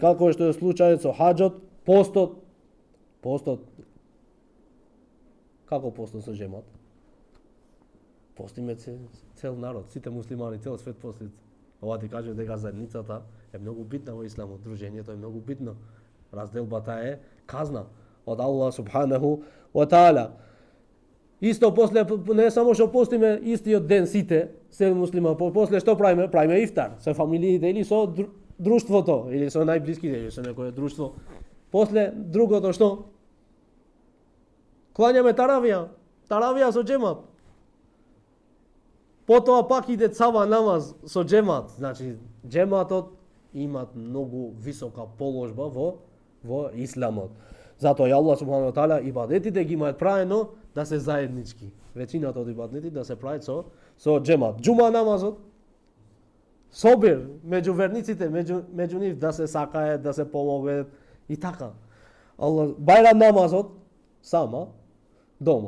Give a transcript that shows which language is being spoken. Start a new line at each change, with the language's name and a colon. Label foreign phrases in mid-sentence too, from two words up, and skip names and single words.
Macedonian: Како што е случајот со хаџот, постот Како постот со џемат? Постиме цел народ, сите муслимани, цел свет постит. Ова ти кажем дека заедницата е многу битна во исламот, дружењето е многу битно. Разделбата е казна од Аллах
Arabic: سبحانه وتعالى.
Macedonian: Исто после не само што постиме истиот ден сите, се муслима, после што правиме? Правиме ифтар со фамилиите или со друштвото, или со најблиските, или со некое друштво. После другото што? Клањаме таравија со џемат. Потоа пак иде цава намаз со џемат. Значи, џематот имат многу висока положба во исламот. Затоа и Аллах
Arabic: سبحانه وتعالى
Macedonian: ибадетите ги имаат правено да се заеднички. Веćината од ибадетите да се прават со џемат. Џума намазот, собир меѓу верниците, меѓу нив да се сакаат, да се помогнат и така. Аллах бајрам намазот сама дома.